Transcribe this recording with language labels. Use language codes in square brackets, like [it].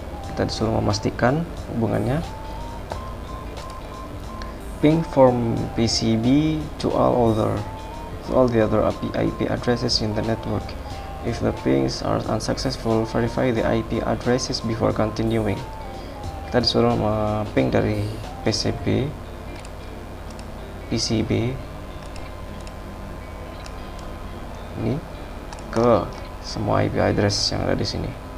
[id] Kita disuruh memastikan hubungannya. [en] Ping from PCB to all the other IP addresses in the network. If the pings are unsuccessful, verify the IP addresses before continuing. [id] Kita disuruh ping dari PCB ini ke semua IP address yang ada di sini.